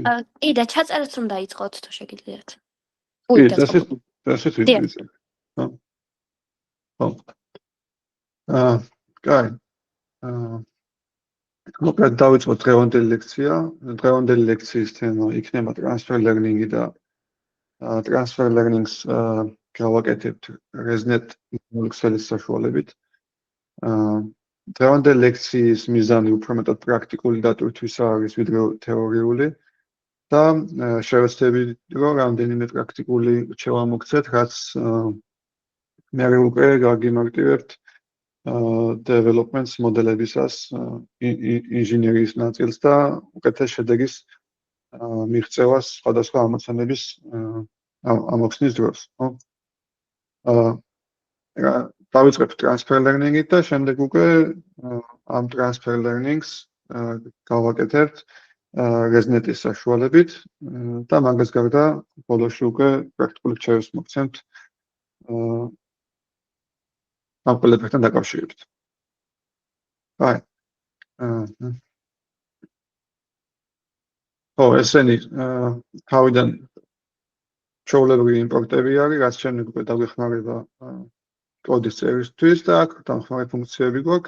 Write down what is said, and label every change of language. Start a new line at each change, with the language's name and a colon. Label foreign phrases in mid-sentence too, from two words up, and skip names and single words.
Georgian: კი და ჩაწერაც რომ დაიწყოთ თუ შეგიძლიათ. კი, წესით ვიწყებ. ხო. კაი. მოკლედ დავიწყოთ დღევანდელი ლექცია. დღევანდელი ლექციის თემა იქნება
English: transfer learning
Georgian: და
English: transfer learning-ს
Georgian: გავაკეთებთ ResNet მოლექსელის საშუალებით. დღევანდელი ლექციის მიზანი უფრო მეტად პრაქტიკული დატვირთვისა არის ვიდრე თეორიული და შევეცდები რომ რამდენიმე პრაქტიკული რჩევა მოგცეთ, რაც მე უკვე გაგიმარტივებთ developments მოდელებისას ინჟინერიის ნაწილს და უკეთეს შედეგის მიღწევას სხვადასხვა ამოცანების ამოხსნის დროს, ხო? დავიწყებთ
English: transfer learning-ით
Georgian: და შემდეგ უკვე ამ
English: transfer learning-ს
Georgian: გავაკეთებთ ResNet-ის საშუალებით და მაგას გარდა ბოლოში უკვე პრაქტიკული რჩევებს მოგცემთ ამ ყველაფერთან დაკავშირებით. აი. ხო, ესენი თავიდან ჩვეულებრივი იმპორტები არის, რაც შემდეგ უკვე დაგვეხმარება კოდის წერისთვის და აქ დამხმარე ფუნქციები გვაქვს.